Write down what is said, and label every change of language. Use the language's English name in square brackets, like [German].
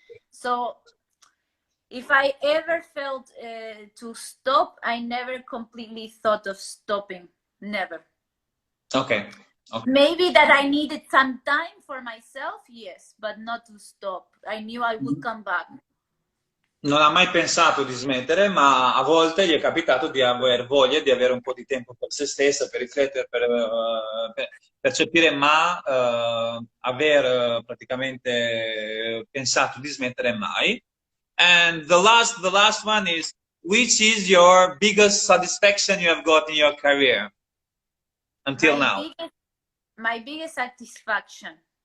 [English] So if I ever felt to stop, I never completely thought of stopping. Never. Okay. Okay. Maybe that I needed some time for myself, yes, but not to stop. I knew I would come back. [Italian] Non ha mai pensato di smettere, ma a volte gli è capitato di aver voglia di avere un po' di tempo per se stessa, per riflettere, per percepire, ma aver praticamente pensato di smettere mai. [English] And the last one is, which is your biggest satisfaction you have got in your career until now? My biggest satisfaction.